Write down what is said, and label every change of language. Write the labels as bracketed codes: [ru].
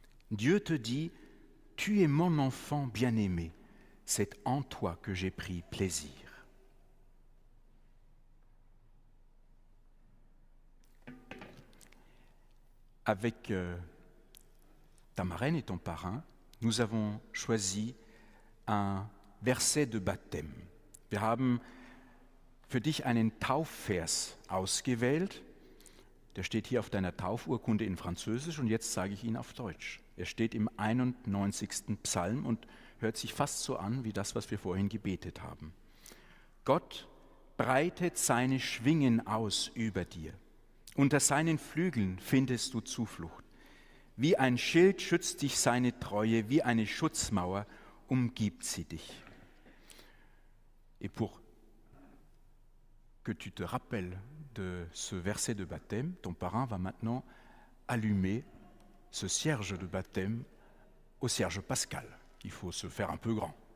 [fr] Dieu te dit, tu es mon enfant bien-aimé, c'est en toi que j'ai pris plaisir. Avec ta marraine et ton parrain, nous avons choisi un verset de baptême. [de] Wir haben für dich einen Taufvers ausgewählt. Der steht hier auf deiner Taufurkunde in Französisch und jetzt sage ich ihn auf Deutsch. Er steht im 91. Psalm und hört sich fast so an wie das, was wir vorhin gebetet haben. Gott breitet seine Schwingen aus über dir. Unter seinen Flügeln findest du Zuflucht. Wie ein Schild schützt dich seine Treue, wie eine Schutzmauer umgibt sie dich. [fr] Et pour que tu te rappelles de ce verset de baptême, ton parrain va maintenant allumer ce cierge de baptême au cierge pascal. Il faut se faire un peu grand.